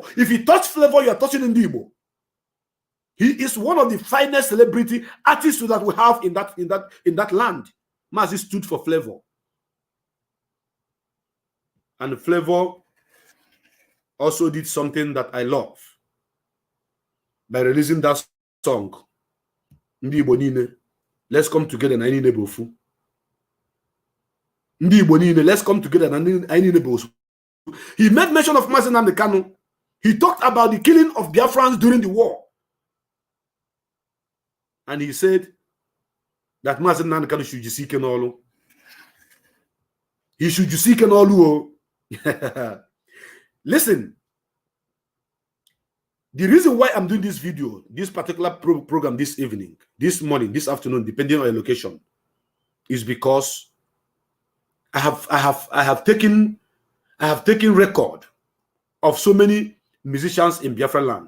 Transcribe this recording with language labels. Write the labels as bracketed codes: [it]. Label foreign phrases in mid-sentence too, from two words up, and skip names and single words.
[en] If you touch Flavor, you are touching Igbo. He is one of the finest celebrity artists that we have in that land. Mazi stood for Flavor. And Flavor also did something that I love by releasing that song. [ig] Ndi Igbo niile, [en] let's come together [ig] na anyị na-ebe ofu. Ndi Igbo niile, [en] let's come together [ig] na anyị na-ebe ofu. [en] He made mention of Mazi Nnamdi Kanu. He talked about the killing of Biafrans during the war. And he said that Mazi Nnamdi Kanu should seek an olu. He should seek an olu. Listen, the reason why I'm doing this video, this particular program this evening, this morning, this afternoon, depending on your location, is because I have taken record of so many musicians in Biafra land.